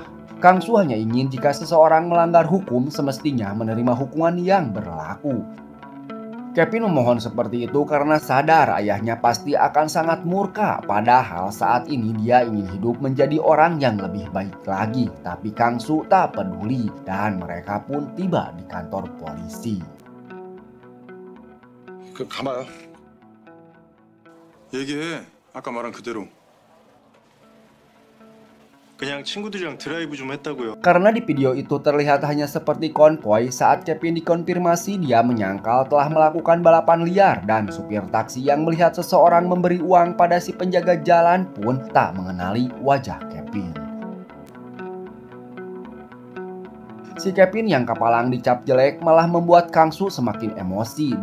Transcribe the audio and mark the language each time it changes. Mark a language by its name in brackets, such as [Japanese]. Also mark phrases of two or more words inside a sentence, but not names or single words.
[Indonesian] Kang Soo hanya ingin jika seseorang melanggar hukum semestinya menerima hukuman yang berlaku. Kevin memohon seperti itu karena sadar ayahnya pasti akan sangat murka. Padahal saat ini dia ingin hidup menjadi orang yang lebih baik lagi. Tapi Kang Soo tak peduli dan mereka pun tiba di kantor polisi. [Korean] 가봐요. 얘기해. 아까 말한 그대로. 그냥 친구들이랑 드라이브 좀 했다고요. [Indonesian] Karena di video itu terlihat hanya seperti konvoy, saat Kevin dikonfirmasi dia menyangkal telah melakukan balapan liar dan supir taksi yang melihat seseorang memberi uang pada si penjaga jalan pun tak mengenali wajah Kevin. Si Kevin yang kepalang dicap jelek malah membuat Kang Soo semakin emosi.